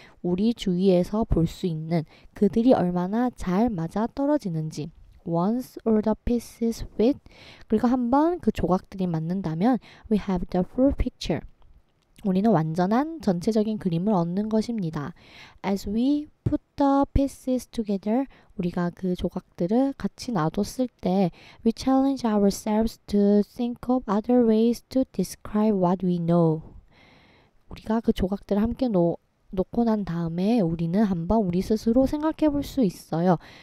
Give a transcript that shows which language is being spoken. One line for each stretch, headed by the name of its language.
Korean: 우리 주위에서 볼 수 있는 그들이 얼마나 잘 맞아 떨어지는지.
English: Once all the pieces fit.
Korean: 그리고 한번 그 조각들이 맞는다면
English: we have the full picture.
Korean: 우리는 완전한 전체적인 그림을 얻는 것입니다.
English: As we put the pieces together,
Korean: 우리가 그 조각들을 같이 놔뒀을 때
English: we challenge ourselves to think of other ways to describe what we know.
Korean: 우리가 그 조각들을 함께 놓고 난 다음에 우리는 한번 우리 스스로 생각해 볼 수 있어요.